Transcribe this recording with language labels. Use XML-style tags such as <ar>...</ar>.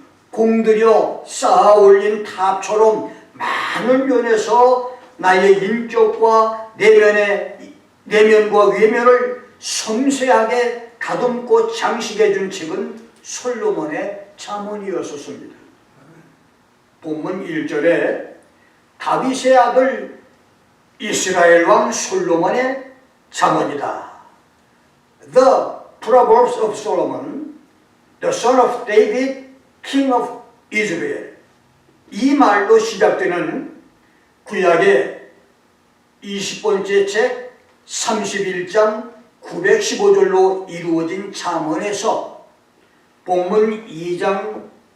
<ko>공들여 쌓아 올린 탑처럼 많은 면에서 나의 인격과 내면과 외면을 섬세하게 다듬고 장식해준 책은 솔로몬의 잠언이었습니다. 본문 1절에 다윗의 아들 이스라엘 왕 솔로몬의 잠언이다.</ko> <en>The Proverbs of Solomon, the son of David, king of</en> <ko>이즈벨, 이 말로 시작되는 구약의 20번째 책 31장 915절로 이루어진 잠언에서 본문 2절부터</ko>